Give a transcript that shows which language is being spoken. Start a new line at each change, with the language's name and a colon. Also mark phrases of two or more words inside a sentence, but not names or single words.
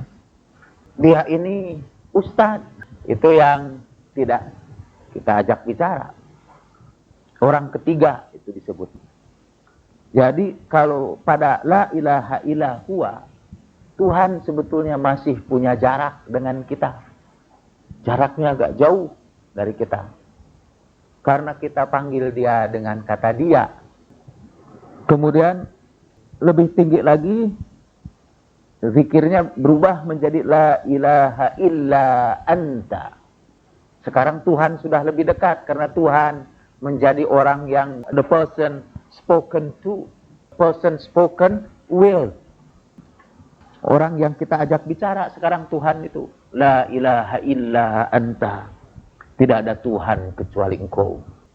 Indonesian: Dia ini ustadz, itu yang tidak kita ajak bicara. Orang ketiga itu disebut. Jadi kalau pada
Arabic: لا إله إلا هو,
Indonesian: Tuhan sebetulnya masih punya jarak dengan kita. Jaraknya agak jauh dari kita. Karena kita panggil Dia dengan kata Dia. Kemudian lebih tinggi lagi, zikirnya berubah menjadi
Arabic: لا إله إلا أنت.
Indonesian: Sekarang Tuhan sudah lebih dekat karena Tuhan menjadi orang yang
English: the person spoken to, person spoken will.
Indonesian: Orang yang kita ajak bicara sekarang Tuhan itu
Arabic: لا إله إلا أنت.
Indonesian: Tidak ada Tuhan kecuali Engkau.